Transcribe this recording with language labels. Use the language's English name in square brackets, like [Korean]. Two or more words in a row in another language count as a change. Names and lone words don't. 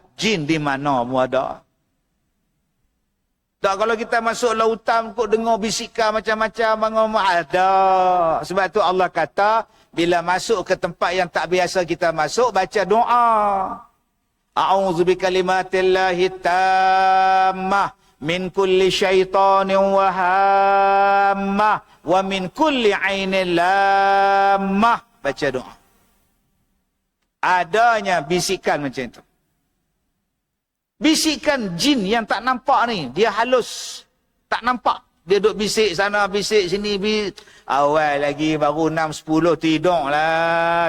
[Malay] Jin di mana pun ada. Tak kalau kita masuk lautan kok dengar bisikan macam-macam ada. Sebab tu Allah kata bila masuk ke tempat yang tak biasa kita masuk baca doa. [Arabic] أعوذ بكلمات الله التامة من كل شيطان وهامة ومن كل عين لامة. [Malay] Baca doa. Adanya bisikan macam itu. Bisikan jin yang tak nampak ni, dia halus. Tak nampak. Dia duduk bisik sana, bisik sini. Awal lagi baru 6.10 tidur lah.